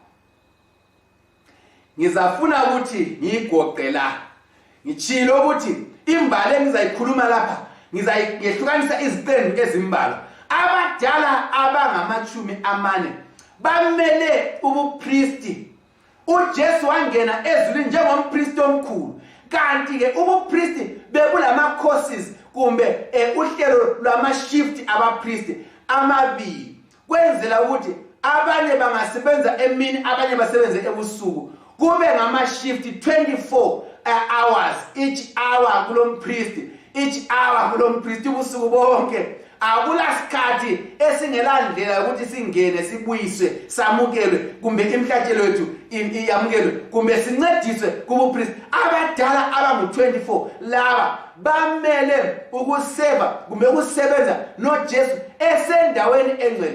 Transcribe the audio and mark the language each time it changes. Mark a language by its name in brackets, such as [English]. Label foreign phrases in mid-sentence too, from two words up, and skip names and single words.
[North Ndebele] Ngizafuna ukuthi ngiyigoqe la ngitshilo ukuthi imbali engizayikhuluma lapha ngizayihlukanisa iziqembu ezimbalwa. Abadala abangama-40 bamele ubupristi. uJesu wangena ezulwini njengompristi omkhulu, kanti ke ubupristi bebulama-courses kumbe uhlelo lwama-shift abapristi amabili, kwenzela ukuthi abanye bangasebenza emini abanye basebenze ebusuku, kube ngama-shift [English] 24 hours, each hour [North Ndebele] kulompristi, [English] each hour [North Ndebele] kulompristi ubusuku bonke. Akulasikhathi esingelandlela ukuthi singene sibuyiswe samukelwe kumbe imhlatshelo yethu iyamukelwe kumbe sincediswe kubupristi. Abadala abangu-24 laba bamele ukuseva kumbe ukusebenza noJesu esendaweni engcwele.